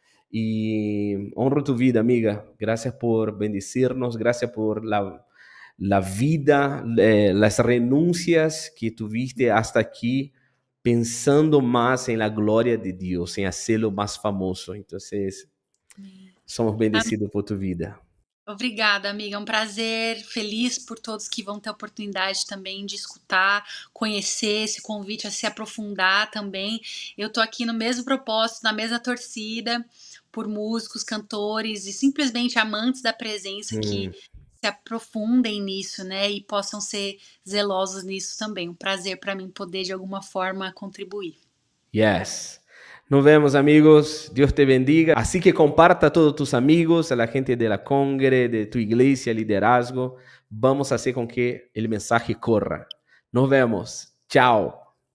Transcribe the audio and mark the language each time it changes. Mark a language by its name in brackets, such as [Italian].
[Spanish] Y honro tu vida, amiga. Gracias por bendecirnos, gracias por la vida, las renuncias que tuviste hasta aquí, pensando más en la gloria de Dios, en hacerlo más famoso. Entonces, somos bendecidos por tu vida. [Portuguese] obrigada, amiga. É um prazer, feliz por todos que vão ter a oportunidade também de escutar, conhecer esse convite a se aprofundar também. Eu tô aqui no mesmo propósito, na mesma torcida, por músicos, cantores e simplesmente amantes da presença que se aprofundem nisso, né? E possam ser zelosos nisso também. Um prazer para mim poder, de alguma forma, contribuir. [Spanish] Yes. Nos vemos, amigos. Dios te bendiga. Así que comparta a todos tus amigos, a la gente de la congre, de tu iglesia, liderazgo. Vamos a hacer con que el mensaje corra. Nos vemos. Chao.